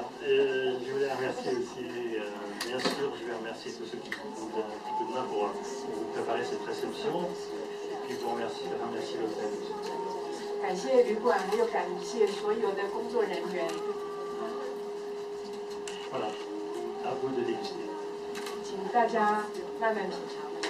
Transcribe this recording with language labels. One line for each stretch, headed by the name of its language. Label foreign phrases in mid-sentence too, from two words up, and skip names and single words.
French: Je voulais remercier aussi, bien sûr, je vais remercier tous ceux qui nous donnent un petit coup de main pour vous préparer cette réception. Et puis vous remercier l'hôtel.
Chinese: 感谢旅馆，还有感谢所有的工作人员。
French: Voilà. À vous de déguster.
Chinese: 请大家慢慢品尝。